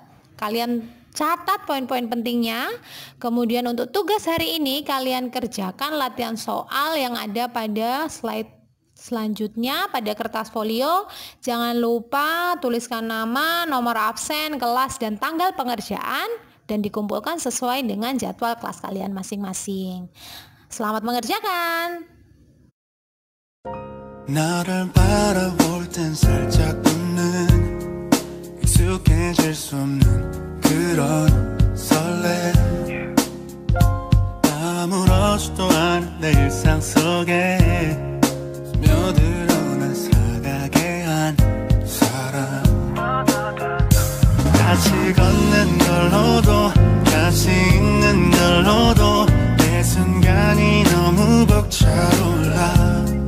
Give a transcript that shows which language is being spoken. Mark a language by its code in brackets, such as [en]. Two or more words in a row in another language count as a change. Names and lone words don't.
[id] Kalian catat poin-poin pentingnya. Kemudian untuk tugas hari ini kalian kerjakan latihan soal yang ada pada slide selanjutnya pada kertas folio. Jangan lupa tuliskan nama, nomor absen, kelas, dan tanggal pengerjaan dan dikumpulkan sesuai dengan jadwal kelas kalian masing-masing. Selamat mengerjakan. [ko] 너를 바라볼 땐 살짝 웃는 익숙해질 수 없는 그런 설레 아무렇지도 않은 내 일상 속에 스며들어난 사각의 한 사람 같이 걷는 걸로도 같이 있는 걸로도 내 순간이 너무 벅차올라